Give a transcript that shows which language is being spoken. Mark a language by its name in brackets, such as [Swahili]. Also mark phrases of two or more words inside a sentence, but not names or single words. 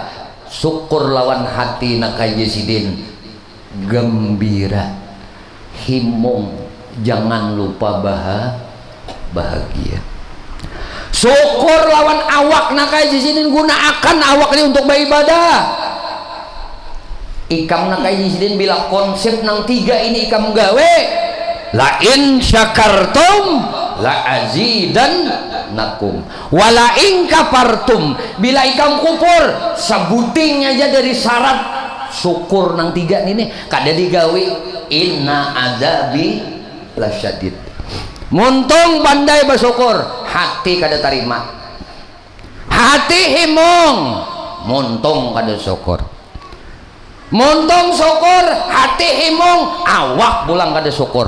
[Banjar] Syukur lawan hati nakai sidin gembira himung, jangan lupa bahagia. Syukur lawan awak nakai sidin gunakan awak ini untuk beribadah. Ikam nakai sidin bila konsep nang tiga ini ikam gawe [Arabic] لَئِنْ شَكَرْتُمْ لَأَزِيدَنَّكُمْ وَلَئِنْ كَفَرْتُمْ, [Banjar] bila ikam kupur sebuting aja dari syarat syukur nang tiga ini kada digawe [Arabic] إِنَّ عَذَابِي لَشَدِيدٌ. [Banjar] Muntung pandai bersyukur, hati kada terima, hati himung, muntung kada syukur, muntung syukur hati himung, awak pulang kada syukur.